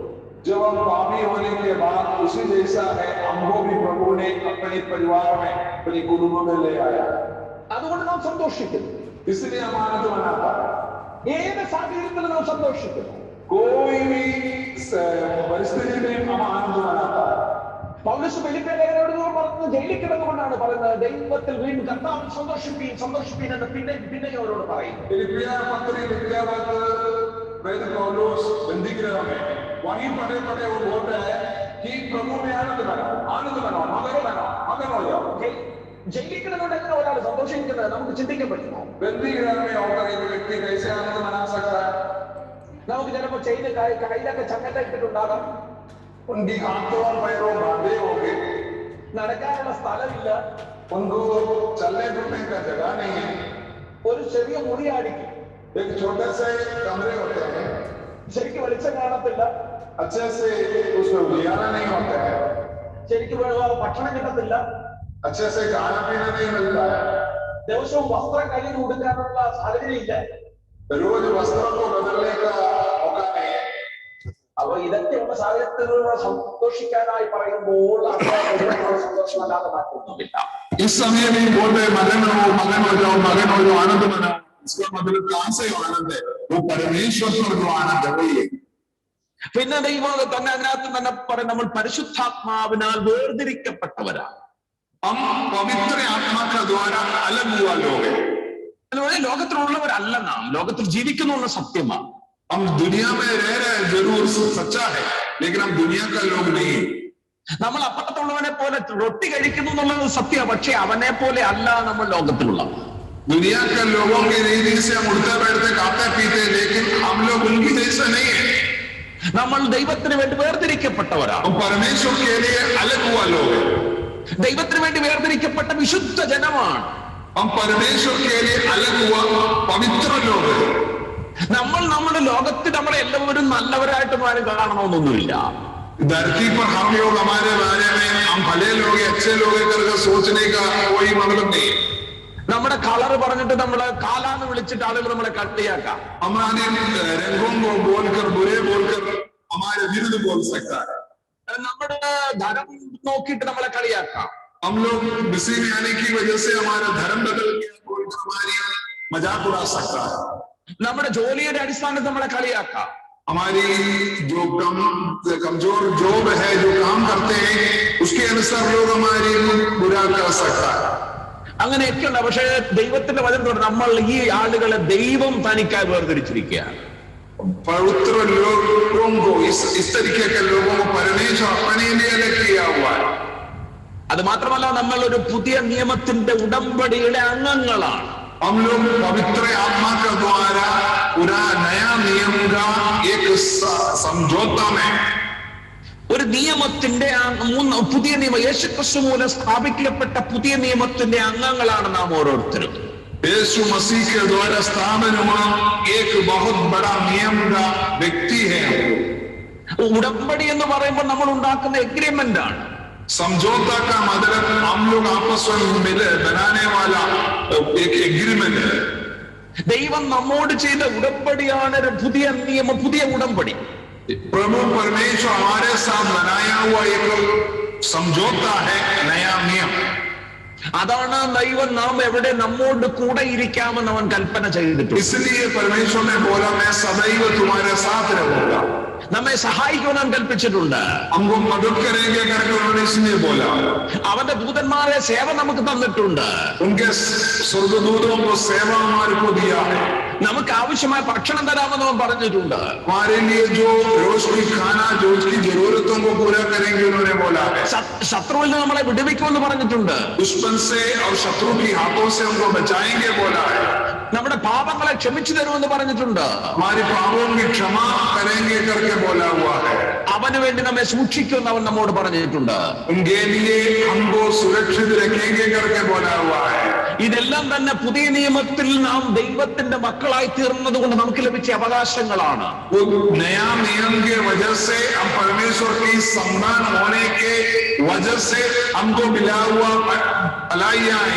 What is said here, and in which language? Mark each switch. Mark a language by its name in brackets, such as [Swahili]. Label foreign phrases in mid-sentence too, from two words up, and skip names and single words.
[Hindi] जब हम पापी होने के बाद उसी जैसा है हमको भी प्रभु ने अपने परिवार में अपने कुटुंब में ले आया, [Malayalam] അതുകൊണ്ട് നാം സന്തോഷിക്കുന്നു, [Hindi] इसलिए हम आनंद मनाता है। [Malayalam] ഏത് സാഹചര്യത്തിലും നാം സന്തോഷിക്കുന്നു, [Hindi] कोई भी परिस्थिति में हम आनंद मनाता है। [Malayalam] പൗലോസ് ഫിലിപ്പിയ ലേഖനത്തോട് പറഞ്ഞത് ജയിലിൽ കിടന്നുകൊണ്ടാണ് പറയുന്നത്, ദൈവത്തിൽ വീണ്ടും കർത്താവിൽ സന്തോഷിപ്പീൻ എന്ന് പിന്നെ അവരോട് പറയും। [Hindi] फिलिपिया पत्री लिखते वक्त प्रेरित पौलुस बंदी गृह में वहीं पढ़े वो बोल रहे हैं कि प्रभु में आनंद मनाओ, मगन हो जाओ। [Malayalam] ജയിലിൽ കിടന്നുകൊണ്ട് എങ്ങനെ ഒരാൾ സന്തോഷിക്കും? സന്തോഷിക്കുന്നത് നമുക്ക് ചിന്തിക്കാൻ പറ്റുമോ? [Hindi] बंदी घर में होकर एक व्यक्ति कैसे आनंद मना सकता है? [Malayalam] നമുക്ക് ചിലപ്പോൾ ചെയിന് കയ്യിലൊക്കെ ചങ്ങല ഇട്ടിട്ടുണ്ടാകാം. [Hindi] उनकी हाथों और पैरों बांधे होंगे, [Malayalam] നടക്കാനുള്ള സ്ഥലമില്ല, [Hindi] उनको चलने फिरने का जगह नहीं है, [Malayalam] ഒരു ചെറിയ മുറിയായിരിക്കും, [Hindi] एक छोटे से कमरे होते हैं, [Malayalam] ശരിക്കും വെളിച്ചം കാണത്തില്ല, [Hindi] अच्छे से उसमें उजियारा नहीं होता है, [Malayalam] ശരിക്കും ഭക്ഷണം കിട്ടത്തില്ല, [Hindi] अच्छे से खाना पीना नहीं मिलता है, [Malayalam] ദിവസവും വസ്ത്രം കയ്യിൽ കൊടുക്കാനുള്ള സാഹചര്യം ഇല്ല. [Hindi] रोज वस्त्रों को बदलने का मौका नहीं है. [Malayalam] അപ്പൊ ഇതൊക്കെയുള്ള സാഹചര്യത്തിലൂടെ സന്തോഷിക്കാനായി പറയുമ്പോൾ സന്തോഷമല്ലാതെ മറ്റൊന്നുമില്ല. [Hindi] इस समय भी बोल रहे मगन हो जाओ आनंद मनाओ, इसका मतलब कहां से आनंद है? वो परमेश्वर पर जो आनंद है वही है. [Malayalam] പിന്നെ ദൈവം തന്നെ അതിനകത്ത് തന്നെ പറയും, നമ്മൾ പരിശുദ്ധാത്മാവിനാൽ വേർതിരിക്കപ്പെട്ടവരാണ്. [Hindi] हम पवित्र आत्मा का द्वारा अलग हुआ लोग हैं. [Malayalam] ലോകത്തിലുള്ളവരല്ല നാം, ലോകത്തിൽ ജീവിക്കുന്നു എന്ന സത്യമാണ്. [Hindi] हम दुनिया में रह रहे हैं, जरूर सच्चा है, लेकिन हम दुनिया का लोग नहीं. [Malayalam] നമ്മൾ അപ്പുറത്തുള്ളവനെ പോലെ റൊട്ടി കഴിക്കുന്നു എന്നുള്ളത് സത്യമാണ്, പക്ഷെ അവനെ പോലെ അല്ല നമ്മൾ ലോകത്തിലുള്ള. [Hindi] दुनिया के लोगों की रीति से हम उठते बैठते खाते पीते, लेकिन हम लोग उनकी जैसा नहीं है. [Malayalam] നമ്മൾ ദൈവത്തിന് വേണ്ടി വേർതിരിക്കപ്പെട്ടവരാണ്. [Hindi] हम परमेश्वर के लिए अलग हुआ लोग हैं. [Malayalam] ദൈവത്തിന് വേണ്ടി വേർതിരിക്കപ്പെട്ട വിശുദ്ധ ജനമാണ്. [Hindi] हम परमेश्वर के लिए अलग हुआ पवित्र लोग हैं. [Malayalam] നമ്മൾ നമ്മുടെ ലോകത്തിൽ നമ്മളെ എല്ലാവരും നല്ലവരായിട്ടും ആരും കാണണമെന്നൊന്നുമില്ല. [Hindi] धरती पर हम लोग हमारे बारे में हम भले लोग अच्छे लोग करके सोचने का कोई मतलब नहीं. [Malayalam] നമ്മുടെ കളർ പറഞ്ഞിട്ട് നമ്മളെ കാലാന്ന് വിളിച്ചിട്ട് ആളുകൾ നമ്മളെ കളിയാക്കാം. [Hindi] हमारे रंगों को बोलकर बुरे बोलकर हमारे विरुद्ध बोल सकता है. [Malayalam] നമ്മുടെ ധനം നോക്കിയിട്ട് നമ്മളെ കളിയാക്കാം. [Hindi] हम लोग किसी में आने की वजह से हमारा धर्म बदल गया बोलकर हमारी मजाक उड़ा सकता है. [Malayalam] നമ്മുടെ ജോലിയുടെ അടിസ്ഥാനത്തിൽ നമ്മളെ കളിയാക്കാം. [Hindi] हमारी जो कमजोर जॉब है, जो काम करते हैं, उसके अनुसार लोग हमारी बुरा कर सकता है. [Malayalam] അങ്ങനെയൊക്കെയുണ്ട്. പക്ഷേ ദൈവത്തിന്റെ വചനത്തോട് നമ്മൾ ഈ ആളുകളെ ദൈവം തനിക്കായി വേർതിരിച്ചിരിക്കുകയാണ്. [Hindi] पवित्र लोगों को इस तरीके के लोगों को परमेश्वर अपने लिए अलग किया हुआ है. [Malayalam] അത് മാത്രമല്ല, നമ്മൾ ഒരു പുതിയ നിയമത്തിന്റെ ഉടമ്പടിയുടെ അംഗങ്ങളാണ്. [Hindi] हम लोग पवित्र आत्मा के द्वारा पूरा नया नियम का एक समझौता में, [Malayalam] ഒരു നിയമത്തിന്റെ പുതിയ നിയമം, യേശുക്രിസ്തു മൂലം സ്ഥാപിക്കപ്പെട്ട പുതിയ നിയമത്തിന്റെ അംഗങ്ങളാണ് നാം ഓരോരുത്തരും. [Hindi] यीशु मसीह के द्वारा स्थापन हुआ एक बहुत बड़ा नियम का व्यक्ति है. [Malayalam] ഉടമ്പടി എന്ന് പറയുമ്പോൾ നമ്മൾ ഉണ്ടാക്കുന്ന എഗ്രിമെന്റ് ആണ്. [Hindi] समझौता का मतलब हम लोग आपस में मिल बनाने वाला एक एग्रीमेंट है. [Malayalam] ദൈവം നമ്മോട് ചെയ്ത ഉടമ്പടിയാണ് ഒരു പുതിയ നിയമം, പുതിയ ഉടമ്പടി. [Hindi] प्रभु परमेश्वर हमारे साथ बनाया हुआ एक समझौता है, नया नियम. [Malayalam] അതാണ് ദൈവം നാം എവിടെ നമ്മോട് കൂടെ ഇരിക്കാമെന്ന് അവൻ കൽപ്പന ചെയ്തിട്ടുണ്ട്. [Hindi] इसलिए परमेश्वर ने बोला मैं सदैव तुम्हारे साथ रहूंगा. [Malayalam] നമ്മെ സഹായിക്കുവാൻ കൽപ്പിച്ചിട്ടുണ്ട്. [Hindi] हमको मदद करेंगे करके उन्होंने इसलिए बोला. [Malayalam] അവന്റെ ദൂതന്മാരെ സേവ നമുക്ക് തന്നിട്ടുണ്ട്. [Hindi] उनके स्वर्गदूतों को सेवा हमारे को दिया है. [Malayalam] നമുക്ക് ആവശ്യമായ ഭക്ഷണം തരാമെന്ന് അവൻ പറഞ്ഞിട്ടുണ്ട്. [Hindi] हमारे लिए जो रोज की खाना जो उसकी जरूरतों को पूरा करेंगे उन्होंने बोला है. [Malayalam] ശത്രുവിൽ നിന്ന് നമ്മളെ വിടുവിക്കുമെന്ന് പറഞ്ഞിട്ടുണ്ട്. [Hindi] दुश्मन से और शत्रु की हाथों से हमको बचाएंगे बोला है. [Malayalam] നമ്മുടെ പാപങ്ങളെ ക്ഷമിച്ചു തരുമെന്ന് പറഞ്ഞിട്ടുണ്ട്. [Hindi] हमारे पापों की क्षमा करेंगे करके बोला हुआ है. [Malayalam] അവന് വേണ്ടി നമ്മെ സൂക്ഷിക്കുമെന്ന് അവൻ നമ്മോട് പറഞ്ഞിട്ടുണ്ട്. [Hindi] उनके लिए हमको सुरक्षित रखेंगे करके बोला हुआ है. [Malayalam] ഇതെല്ലാം തന്നെ പുതിയ നിയമത്തിൽ നാം ദൈവത്തിന്റെ മക്കളായി തീർന്നത് കൊണ്ട് നമുക്ക് ലഭിച്ച അവകാശങ്ങളാണ്. [Hindi] वो नया नियम के वजह से हम परमेश्वर की संतान होने के वजह से हमको मिला हुआ भलाइयां है.